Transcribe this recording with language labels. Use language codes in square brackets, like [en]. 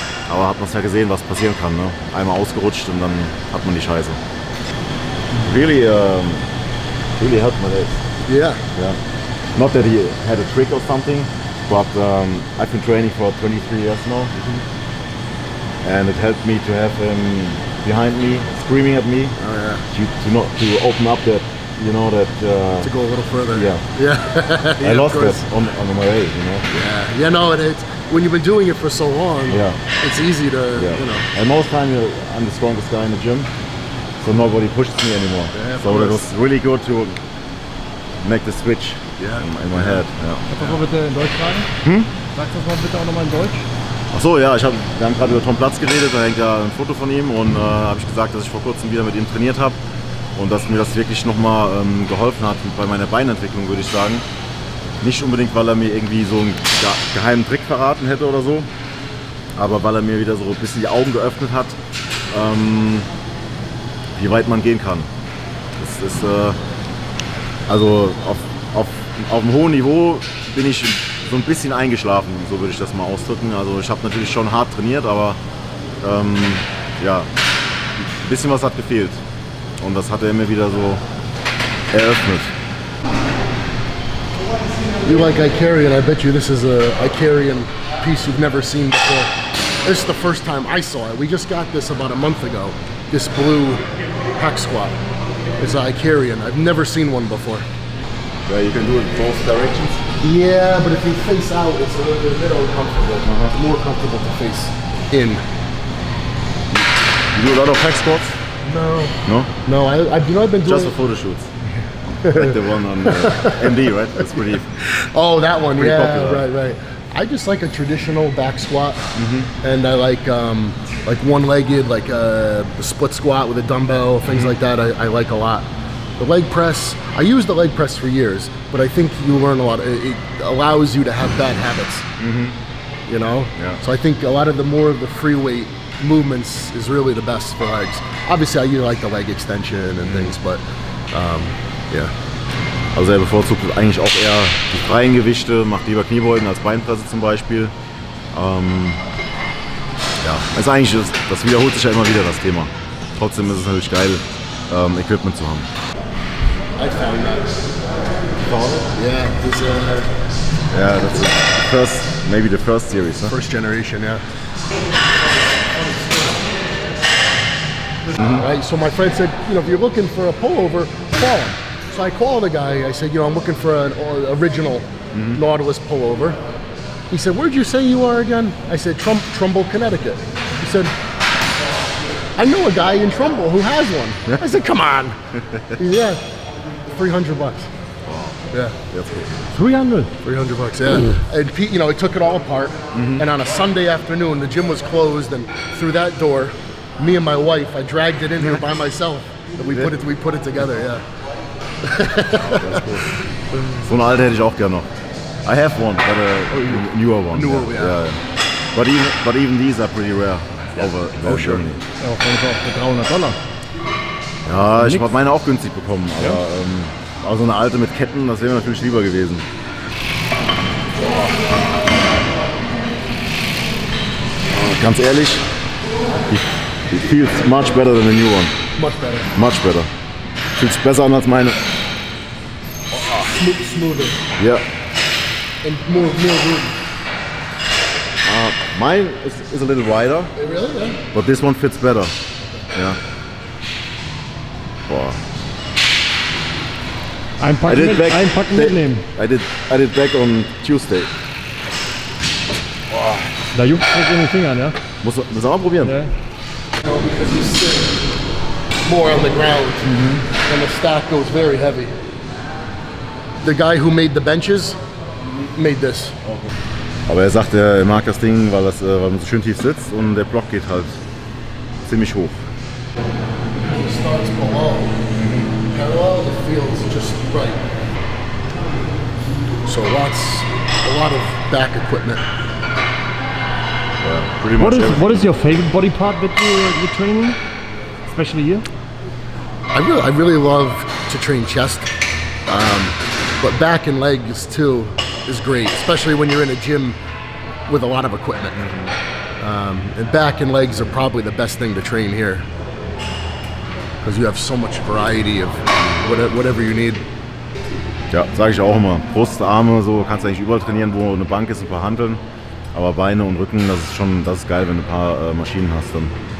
[de] Aber hat man es ja gesehen, was passieren kann. Ne? Einmal ausgerutscht und dann hat man die Scheiße. [en] Really, really helped my legs. Yeah. Yeah. Not that he had a trick or something, but I've been training for 23 years now. And it helped me to have him behind me, screaming at me. Oh yeah. To open up that, you know, that. To go a little further. Yeah. Yeah. I lost that on my way, you know. Yeah. Yeah. No, it's when you've been doing it for so long. Yeah. It's easy to, you know. And most time I'm the strongest guy in the gym, so nobody pushes me anymore. Yeah, so it was really good to make the switch in my head. [de] Ja. Kannst du das mal bitte in Deutsch sagen? Sag das mal bitte auch nochmal in Deutsch. Achso, ja, wir haben gerade über Tom Platz geredet, da hängt ja ein Foto von ihm und habe ich gesagt, dass ich vor kurzem wieder mit ihm trainiert habe und dass mir das wirklich nochmal geholfen hat bei meiner Beinentwicklung, würde ich sagen. Nicht unbedingt, weil er mir irgendwie so einen geheimen Trick verraten hätte oder so, aber weil er mir wieder so ein bisschen die Augen geöffnet hat, wie weit man gehen kann. Das ist, also auf einem hohen Niveau bin ich so ein bisschen eingeschlafen, so würde ich das mal ausdrücken. Also ich habe natürlich schon hart trainiert, aber ja, ein bisschen was hat gefehlt. Und das hat er mir wieder so eröffnet. [en] You like Icarian, I bet you this is a Icarian piece you've never seen before. This is the first time I saw it. We just got this about a month ago. This blue hack squat. It's an Icarian. I've never seen one before. Yeah, you can do it both directions. Yeah, but if you face out, it's a little bit uncomfortable. It's more comfortable to face in. You do a lot of hack squats? No. No? No, I've been doing just for photo shoots. Like the one on MD, right? That's pretty. Oh, that one, pretty yeah, popular. right. I just like a traditional back squat, and I like one-legged, like a split squat with a dumbbell, things like that. I like a lot. The leg press, I used the leg press for years, but I think you learn a lot. It allows you to have bad habits, you know? Yeah. So I think a lot of the more of the free weight movements is really the best for legs. Obviously, I like the leg extension and things, but yeah. [de] Also er bevorzugt eigentlich auch eher die freien Gewichte, macht lieber Kniebeugen als Beinpresse zum Beispiel. Ja, ist eigentlich, das wiederholt sich ja immer wieder, das Thema. Trotzdem ist es natürlich geil, Equipment zu haben. [en] I found that. Yeah, Yeah, that's the first, maybe the first series. Huh? first generation, yeah. Right, so my friend said, you know, if you're looking for a pullover, call him. So I called the guy, I said, you know, I'm looking for an original Nautilus pullover. He said, where'd you say you are again? I said, Trumbull, Connecticut. He said, I know a guy in Trumbull who has one. I said, come on. He said, yeah, $300. Yeah. That's cool. 300? $300, yeah. And Pete, you know, he took it all apart. And on a Sunday afternoon, the gym was closed, and through that door, me and my wife, I dragged it in here by myself. And we put it together, yeah. That's cool. [de] So eine alte hätte ich auch gerne noch. [en] I have one, but a newer one. Newer, yeah. But even these are pretty rare over Germany. [de] Ja, auf jeden Fall für $300. Ja, ich habe meine auch günstig bekommen, aber so eine alte mit Ketten, das wäre mir natürlich lieber gewesen. Ganz ehrlich, [en] it feels much better than the new one. Much better. Much better. [de] Fühlt sich besser an als meine. [en] Smoother. Yeah. And more room. Mine is a little wider. Really? Yeah. But this one fits better. Yeah. Boah. [de] Einpacken mitnehmen. [en] I did back on Tuesday. Boah. [de] Da juckt es in den Fingern, ja? Muss er mal probieren. Ja. [en] No, because you sit more on the ground, and the stack goes very heavy. The guy who made the benches made this. [de] Aber er sagt, er mag das Ding, weil man so schön tief sitzt und der Block geht halt ziemlich hoch. [en] It starts below. Parallel, it feels just right. So a lot of back equipment. Pretty much What is your favorite body part that you're training? Especially here? I really love to train chest, but back and legs too is great, especially when you're in a gym with a lot of equipment. And back and legs are probably the best thing to train here, because you have so much variety of whatever you need. [de] Ja, sage ich auch immer. Brust, Arme, so kannst du eigentlich überall trainieren, wo eine Bank ist, ein paar Hanteln. Aber Beine und Rücken, das ist geil, wenn du ein paar Maschinen hast dann.